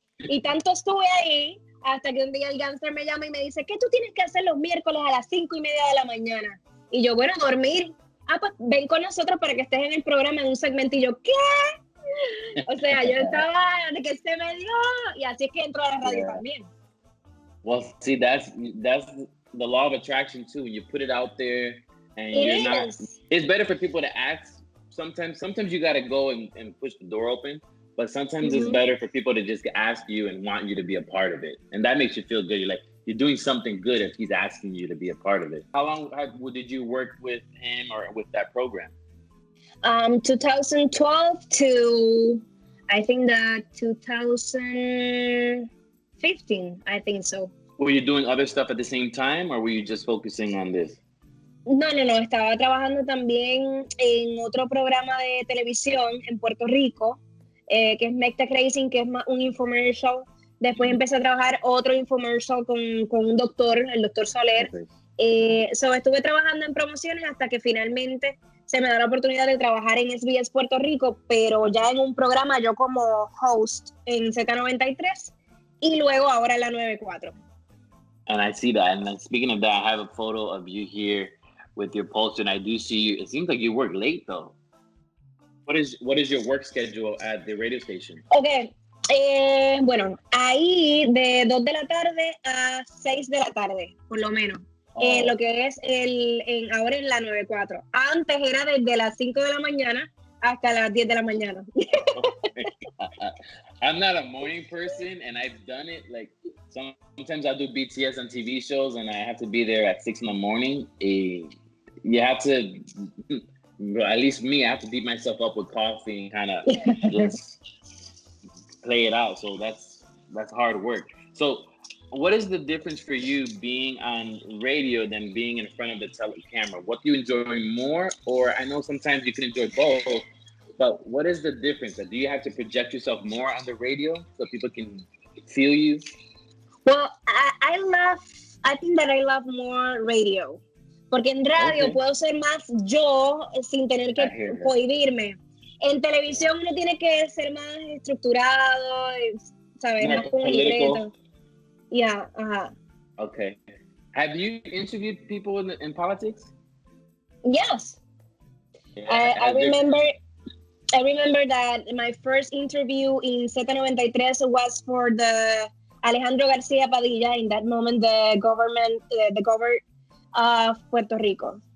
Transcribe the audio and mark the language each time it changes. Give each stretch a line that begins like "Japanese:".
Spanish: Y tanto estuve ahí hasta que un día el Gangster me llama y me dice, ¿qué tú tienes que hacer los miércoles a las 5:30 de la mañana? Y yo, bueno, dormir. Pues ven con nosotros para que estés en el programa en un segmento. Y yo, ¿qué? O sea, yo estaba de que se me dio, y así es que entró a la radio también.
English: Well, see, that's the law of attraction too. When you put it out there and you're not, it's better for people to ask. Sometimes you got to go and push the door open, but sometimes it's better for people to just ask you and want you to be a part of it. And that makes you feel good. You're like, you're doing something good if he's asking you to be a part of it. How long did you work with him or with that program? 2012 to, I think that 2015, I think so. Were you doing other stuff at the same time, or were you just focusing on this?
Spanish: No, estaba trabajando también en otro programa de televisión en Puerto Rico, que es Make the Crazy, que es un infomercial. Después empecé a trabajar otro infomercial con un doctor, el doctor Soler. Estuve trabajando en promociones hasta que finalmente se me da la oportunidad de trabajar en SBS Puerto Rico, pero ya en un programa yo como host en Z93 y luego ahora en la 94.
English: And I see that. And speaking of that, I have a photo of you here with your poster, and I do see you. It seems like you work late, though. What is your work schedule at the radio station? Okay.
Spanish: Bueno, ahí de 2 de la tarde a 6 de la tarde, por lo menos. Lo que es ahora en la 94. Antes era desde las 5 de la mañana hasta las 10 de la mañana.
English: I'm not a morning person, and I've done it. Like, sometimes I do BTS on TV shows, and I have to be there at 6 in the morning. You have to, at least me, I have to beat myself up with coffee and kind of just play it out. So that's hard work. So what is the difference for you being on radio than being in front of the camera? What do you enjoy more? Or I know sometimes you can enjoy both, but what is the difference? Do you have to project yourself more on the radio so people can feel you? Well, I think that I love more radio.
Spanish: Porque en radio puedo ser más yo sin tener que cohibirme. En televisión uno tiene que ser más estructurado, ¿sabes? Más concreto. Yeah,
English: Okay. Have you interviewed people in politics? Yes. Yeah, I remember that my first interview in Z93 was for the Alejandro García Padilla, in that moment the governor of Puerto Rico.